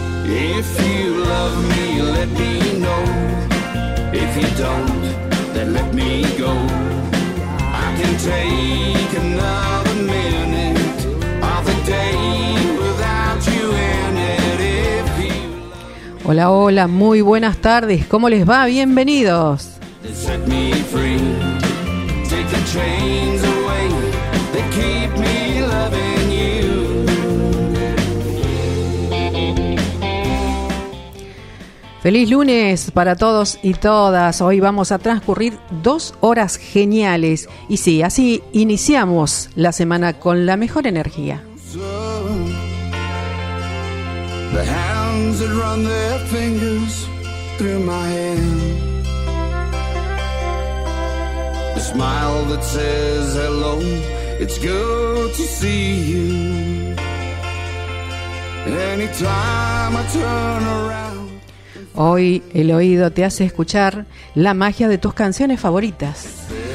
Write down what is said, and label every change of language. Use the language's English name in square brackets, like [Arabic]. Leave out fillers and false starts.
[English] If you love me, let me know. If you don't, then let me go. I can take another minute of the day without you in it. If you love me. [Spanish] Hola, hola, muy buenas tardes. ¿Cómo les va? Bienvenidos. [English] Set me free. Take the chains away. They keep me loving. [Spanish] Feliz lunes para todos y todas. Hoy vamos a transcurrir dos horas geniales. Y sí, así iniciamos la semana con la mejor energía. [English] The hands that run their fingers through my hand. The smile that says hello, it's good to see you. Anytime I turn around. [Spanish] Hoy el oído te hace escuchar la magia de tus canciones favoritas.